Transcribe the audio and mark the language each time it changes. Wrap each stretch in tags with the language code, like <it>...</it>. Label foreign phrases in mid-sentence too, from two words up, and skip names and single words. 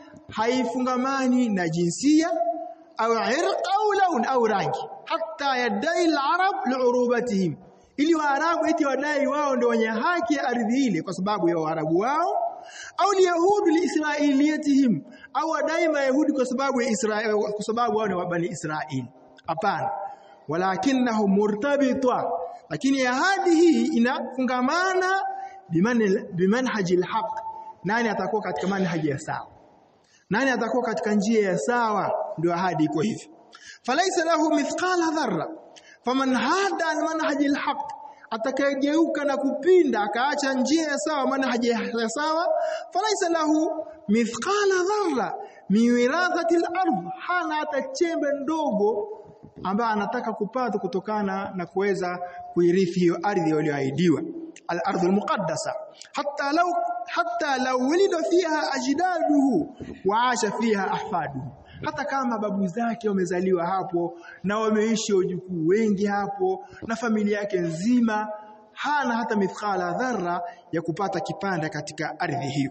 <sw>haifungamani na jinsia au irq au laun au rangi, hata</sw> <ar>يدعي العرب لعروبتهم,</ar> <sw>ili waarabu eti wadai wao ndio wenye haki ya ardhi ile kwa sababu ya waarabu wao, au</sw> <ar>اليهود لإسرائيليتهم,</ar> <sw>au wadai mayahudi kwa sababu ya Israeli, kwa sababu wao ni wa bani Israeli. Hapana,</sw> <ar>ولكنه مرتبطة,</ar> <sw>lakini ahadi hii inafungamana</sw> <ar>بمنهج الحق.</ar> <sw>Nani atakuwa katika manhaji ya sawa, nani atakuwa katika njia ya sawa, ndio ahadi iko hivi.</sw> <ar>فليس له مثقال ذرة فمن حاد عن منهج الحق,</ar> <sw>atakayegeuka na kupinda akaacha njia ya sawa, manhaji ya sawa,</sw> <ar>فليس له مثقال ذرة من وراثة الأرض,</ar> <sw>hana hata chembe ndogo ambaye anataka kupata kutokana na kuweza kuirithi hiyo ardhi iliyoahidiwa,</sw> <ar>الأرض المقدسة, حتى لو ولد فيها أجداده وعاش فيها أحفاده,</ar> <sw>hata kama babu zake wamezaliwa hapo na wameishi wajukuu wengi hapo na familia yake nzima, hana hata</sw> <ar>مثقال ذرة</ar> <sw>ya kupata kipanda katika ardhi hiyo.</sw>